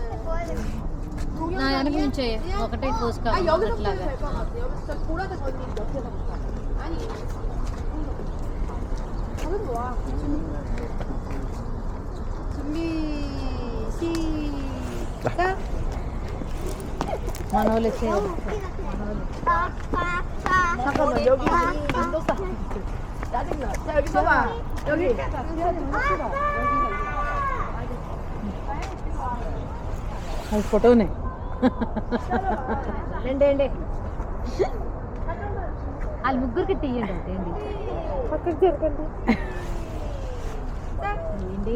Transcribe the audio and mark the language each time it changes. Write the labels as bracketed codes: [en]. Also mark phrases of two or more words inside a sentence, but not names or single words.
[te] ఒకటే మన వాళ్ళు [ko] 잠깐만 여기 짜증나. 자 여기 봐봐. 여기. [te] అది ఫోటోనే. రండి వాళ్ళ ముగ్గురికి తీయండి ఏంటి పక్కకి జరగండి. ఏంటి